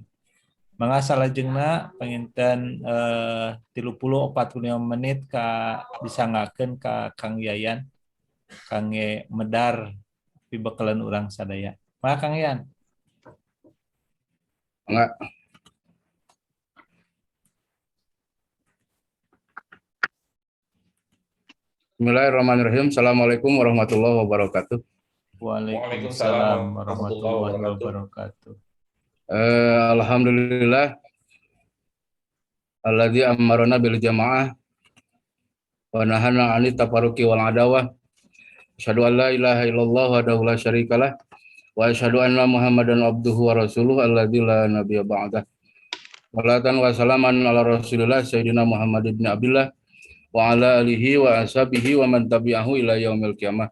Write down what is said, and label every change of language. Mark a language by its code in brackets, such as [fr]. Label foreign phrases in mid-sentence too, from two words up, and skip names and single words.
[su] Mangga salajengna panginten 30-45 menit ka disanggakeun ka Kang Yayan kangge medar pibekeuleun urang sadaya. Mangga Kang Yayan. Mangga. [ar] بسم الله الرحمن الرحيم. السلام عليكم ورحمة الله وبركاته. وعليكم السلام ورحمة الله وبركاته. الحمد لله الذي أمرنا بالجماعة ونهانا عن التفرق والعداوة. أشهد أن لا إله إلا الله وحده لا شريك له وأشهد أن محمدا عبده ورسوله الذي لا نبي بعده. صلاة وسلاما على رسول الله سيدنا محمد بن عبد الله وعلى آله وأصحابه ومن تبعه إلى يوم القيامة.